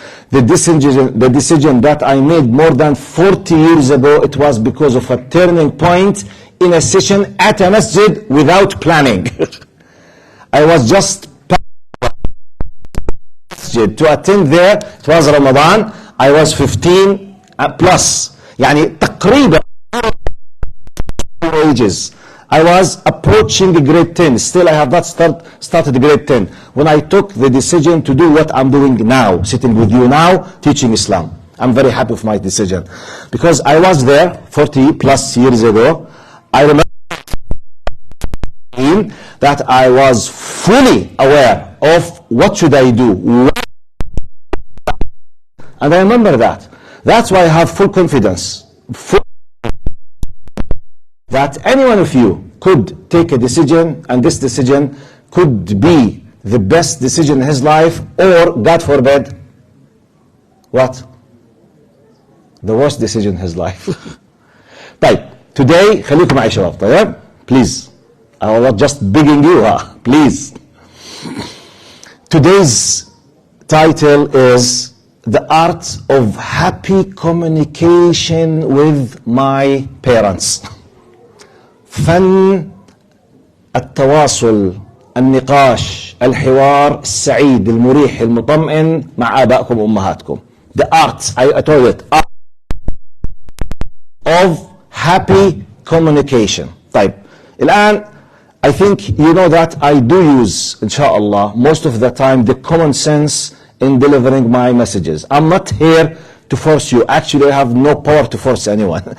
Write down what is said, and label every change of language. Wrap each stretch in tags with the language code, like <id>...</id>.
<en>The decision that I made more than 40 years ago, it was because of a turning point in a session at a masjid without planning. I was just to attend there. It was Ramadan. I was 15 plus.</en> <ar>يعني تقريبا ages.</ar> <en>I was approaching grade 10. Still I have not started grade 10. When I took the decision to do what I'm doing now, sitting with you now, teaching Islam. I'm very happy with my decision. Because I was there 40 plus years ago. I remember that I was fully aware of what should I do. And I remember that. That's why I have full confidence. That any one of you could take a decision, and this decision could be the best decision in his life, or God forbid, what? The worst decision in his life.</en> <ar>طيب, today, خليكم معي شباب, طيب?</ar> <en>Please. I was just begging you, please. Today's title is The Art of Happy Communication with My Parents.</en> <ar>فن التواصل، النقاش، الحوار السعيد المريح المطمئن مع آبائكم وأمهاتكم.</ar> <en>The art, I told it, art of happy communication.</en> <ar>طيب, الآن</ar> <en>I think you know that I do use, inshallah, most of the time the common sense in delivering my messages. I'm not here to force you. Actually, I have no power to force anyone.</en>